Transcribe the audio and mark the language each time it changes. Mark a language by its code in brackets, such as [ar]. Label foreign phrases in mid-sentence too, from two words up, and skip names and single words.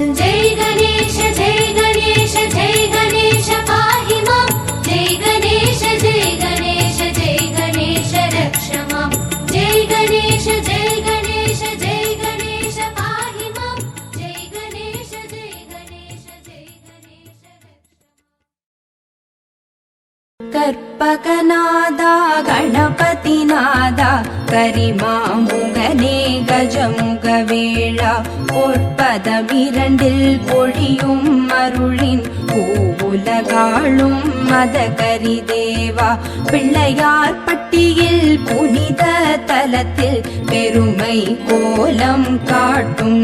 [sa] जय गणेश जय गणेश जय गणेश पाहि मां जय गणेश जय गणेश जय गणेश रक्ष मां जय गणेश जय गणेश जय गणेश पाहि मां जय गणेश जय गणेश जय गणेश [ta] கற்பகநாதா கணபதிநாதா கரிமாமுகனே கஜமுகவேளா பொற்பதமிரண்டில் பொழியும் அருளின் பூவுலகாளும் மதகரி தேவா பிள்ளையார் பட்டியில் புனித தலத்தில் பெருமை கோலம் காட்டும்